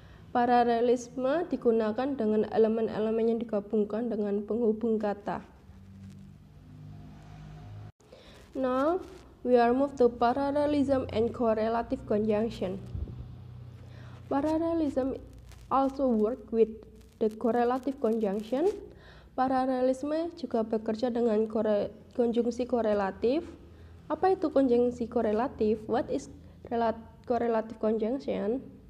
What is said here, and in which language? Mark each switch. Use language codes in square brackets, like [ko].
[id] Paralelisme digunakan dengan elemen-elemen yang digabungkan dengan penghubung kata. [en] Now, we are moved to parallelism and correlative conjunction. Parallelism also work with the correlative conjunction. [id] Paralelisme juga bekerja dengan konjungsi korelatif. Apa itu konjungsi korelatif? [en] What is correlative conjunction?